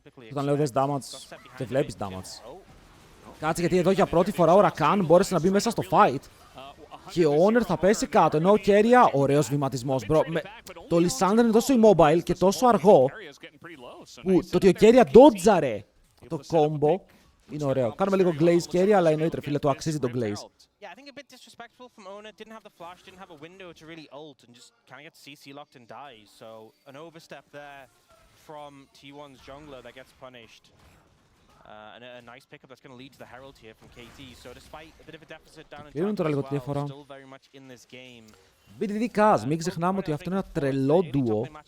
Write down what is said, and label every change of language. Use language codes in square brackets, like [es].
[el] Όταν λέω δες damage, δεν βλέπεις damage. Κάτσε, γιατί εδώ για πρώτη φορά ο Rakan μπόρεσε να μπει μέσα στο fight. Και ο Honor θα πέσει κάτω, ενώ ο Keria, ωραίος βηματισμός, bro. Το Lissandra είναι τόσο immobile και τόσο αργό, που το ότι ο Keria dodgeαρε το combo είναι ωραίο. Κάνουμε λίγο glaze Keria, αλλά εννοείται, φίλε, το αξίζει το glaze. [en] Yeah, I think a bit disrespectful from Ona. Didn't have the flash, didn't have a window to really ult, and just kind of gets CC locked and dies. So an overstep there from T1's jungler that gets punished. And a nice pickup that's going to lead to the Herald here from KT. So despite a bit of a deficit down in time as well, still very much in this game. [el] BDD Kaz, μην ξεχνάμε ότι αυτό είναι ένα τρελό ντουο.